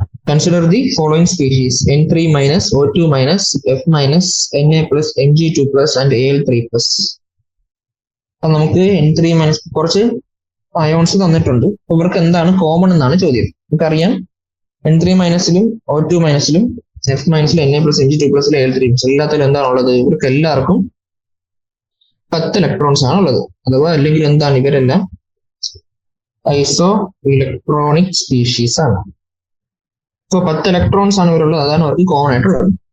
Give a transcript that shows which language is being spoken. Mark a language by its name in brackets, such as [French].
[English] Consider the following species N3-, O2-, F-, Na+, Mg2+, and Al3+. [Malayalam] അപ്പൊ നമുക്ക് N3- കുറച്ച് ions തന്നിട്ടുണ്ട്. ഇവർക്ക് എന്താണ് കോമൺ എന്നാണ് ചോദ്യം. നമുക്കറിയാം N3- O2-, F-, Na+, Mg2+, Al3+. എല്ലാത്തിലും എന്താണുള്ളത്? ഇവർക്ക് എല്ലാവർക്കും 10 ഇലക്ട്രോൺസ് ആണ് ഉള്ളത്. അഥവാ അല്ലെങ്കിൽ എന്താണ്? ഇവരെല്ലാം ഐസോ ഇലക്ട്രോണിക് സ്പീഷീസ് ആണ്. ഇപ്പൊ 10 ഇലക്ട്രോൺസ് ആണ് ഇവരുള്ളത്. അതാണ് അവർക്ക് കോമൺ ആയിട്ടുള്ളത്.